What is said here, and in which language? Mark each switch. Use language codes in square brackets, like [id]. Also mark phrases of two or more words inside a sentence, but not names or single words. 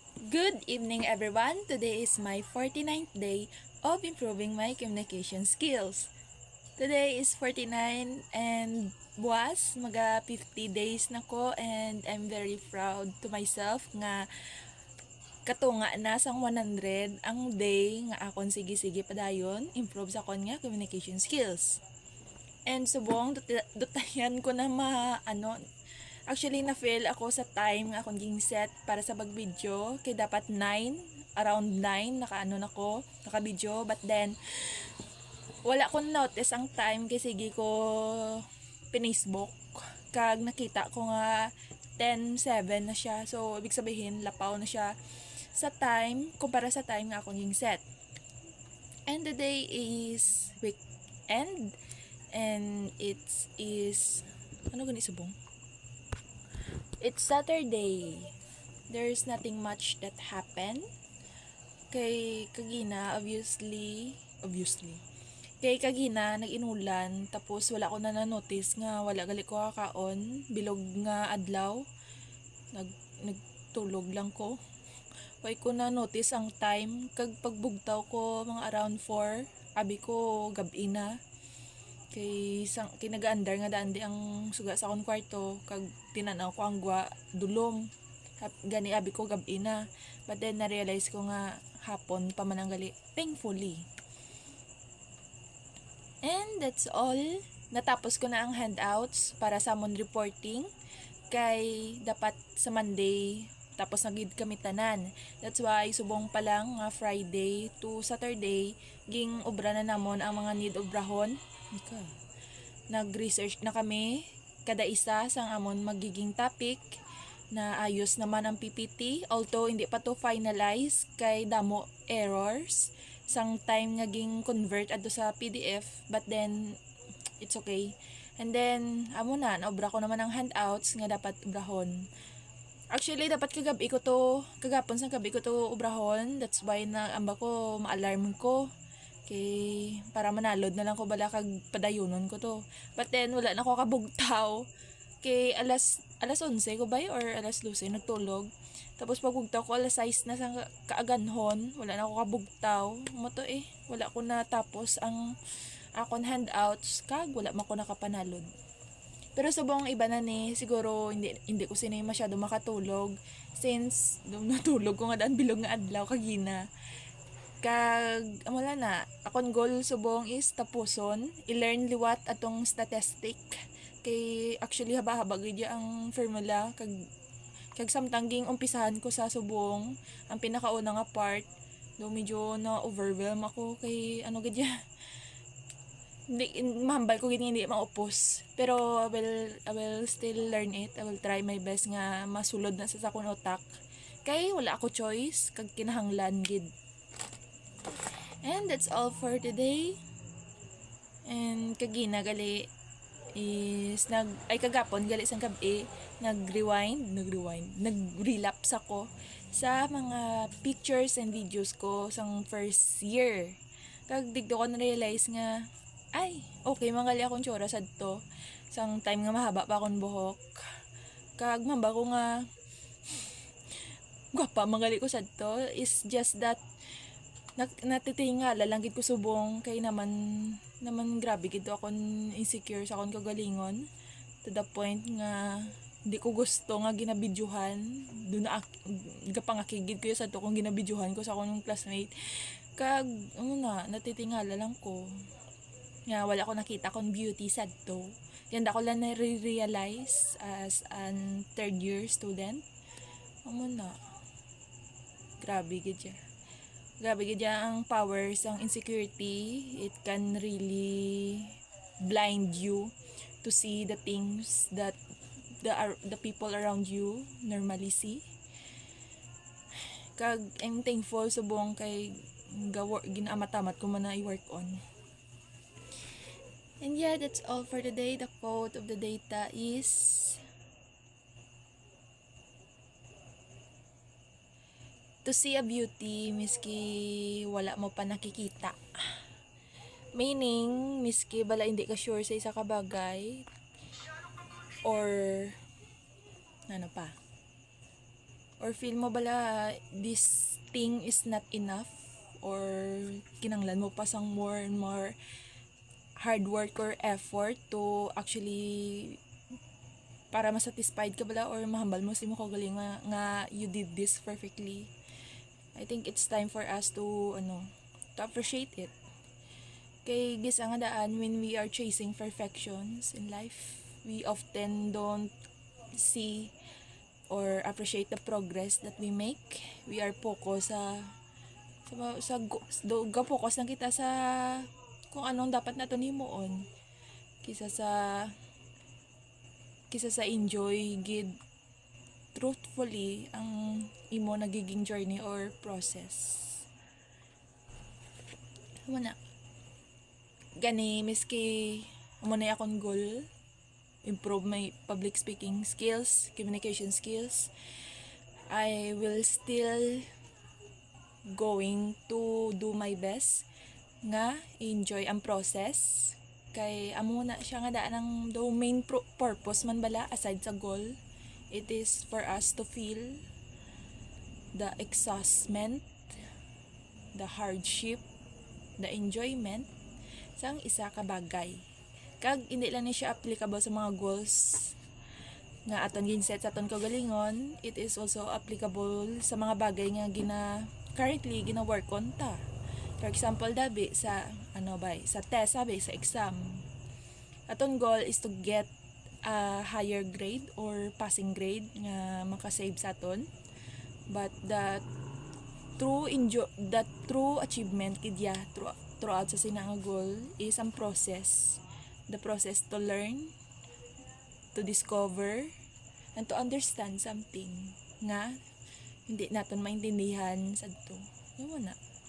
[en] Good evening everyone! Today is my 49th day of improving my communication skills. Today is 49 and [hil] buwas, maga 50 days na ko [en] and I'm very proud to myself [hil] nga katunga na sang 100 ang day nga akon sige-sige padayon improve sa kon nga [en] communication skills. [hil] And subong dutayan ko na actually na-fail ako sa time nga akong ging set para sa pag-video kay dapat 9, around 9 naka-video [en] but then [hil] wala ko notice ang time kay sige ko pinisbook kag nakita ko nga 10:07 na siya, so [tl] ibig sabihin [hil] lapaw na siya sa time kumpara sa time nga akong ging set. [en] And the day is weekend and it is subong? It's Saturday. There's nothing much that happened. [hil] Kay kagina, obviously. Kay kagina, nag-inulan, tapos wala ko na na-notice nga wala gali ko kakaon, bilog nga adlaw. Nagtulog lang ko. Why ko na-notice ang time, kag pagbugtaw ko mga around 4, abi ko gabi na. Kay nag-andar nga daan di ang suga sa akong kwarto kag tinanaw ko ang gwa dulom gani abi ko gabi na, [en] but then [hil] na-realize ko nga hapon pa man ang gali, thankfully. [en] And that's all. [hil] Natapos ko na ang handouts para sa amon reporting kay dapat sa Monday tapos nagid kami tanan. [en] That's why [hil] subong pa lang nga [en] Friday to Saturday [hil] ging obra na namon ang mga need obrahon. Nag-research na kami kada isa sang amon magiging topic, na ayos naman ang PPT although hindi pa to finalize kay damo errors sang time nga ging convert adto sa PDF, [en] but then it's okay. [hil] And then amo na naobra ko naman ang handouts nga dapat obrahon. Actually dapat kagapon sa gabi ko to obrahon, [en] that's why [hil] na amba ko ma-alarm ko kay para manalod na lang ko bala kag padayunon ko to. But then wala na ko kabugtaw kay alas 11 ko ba or alas 12 nagtulog. Tapos pagbugtaw ko alas 6 na sa kaaganhon, wala na ko kabugtaw. Wala ko na tapos ang akon handouts kag wala man ko nakapanalod. Pero subong iba na ni, siguro hindi ko sinay masyado makatulog since natulog ko nga daan bilog nga adlaw kagina. Kag amala na akong goal subong is tapuson i-learn liwat atong statistic kay actually haba-haba gid ang formula kag samtang ging umpisahan ko sa subong ang pinakauna nga part do medyo na overwhelm ako kay gid hindi mahambal ko gid hindi maupos, pero [en] I will still learn it. I will try my best [hil] nga masulod na sa akong utak kay wala ako choice kag kinahanglan gid. [en] And that's all for today. [hil] And kagina gali is kagapon gali sang gabi nag-relapse ako sa mga [en] pictures and videos [hil] ko sang [en] first year. [hil] Kag digdo ko na-realize nga okay mangali akong tsura sadto sang time nga mahaba pa akong buhok. Kag mamba ko nga gwapa mangali ko sadto [en] is just that [hil] natitingala lang gid ko subong kay naman grabe gid ako insecure sa akong kagalingon [en] to the point [hil] nga hindi ko gusto nga ginabidyuhan doon na gapangakigid ko sa to kung ginabidyuhan ko sa akong classmate. Kag natitingala lang ko nga wala ko nakita kong beauty sadto. Yan ako lang na-realize [en] as an third year student. [hil] Grabe gid ang powers ang insecurity. [en] It can really blind you to see the things that the people around you normally see. [hil] Kag [en] I'm thankful [hil] subong kay ginaamatamat ko man na i-work on. [en] And yeah, that's all for today. The quote of the data is to see a beauty [hil] miski wala mo pa nakikita. Meaning, miski bala hindi ka sure sa isa ka bagay or or feel mo bala [en] this thing is not enough, [hil] or kinanglan mo pa sang [en] more and more hard work or effort to actually [hil] para masatisfied ka bala or mahambal mo sa imo kagaling nga [en] you did this perfectly. I think it's time for us to appreciate it. [hil] Kay gisa nga daan, [en] when we are chasing perfections in life, we often don't see or appreciate the progress that we make. We are focus [hil] focus lang kita sa kung anong dapat naton himuon kisa sa enjoy gid truthfully ang imo nagiging [en] journey or process. [hil] Muna gani miski amo na akong goal, [en] improve my public speaking skills, communication skills, I will still going to do my best [hil] nga enjoy ang process. Kay amo na siya nga daan ang the main purpose man bala aside sa goal. [en] It is for us to feel the exhaustment, the hardship, the enjoyment [hil] sang isa ka bagay. Kag hindi lang ni siya applicable sa mga goals nga aton ginset sa aton kagalingon, [en] it is also applicable [hil] sa mga bagay nga currently gina-work on ta. [en] For example, [hil] dabi sa sa test, sa exam. [en] Aton goal is to get a higher grade or passing grade [hil] nga makasave sa aton. [en] But the true achievement [hil] kidya throughout sa sinang [en] goal is ang process. The process to learn, to discover, and to understand something nga [tl] hindi natin maintindihan sa ito. Yung na.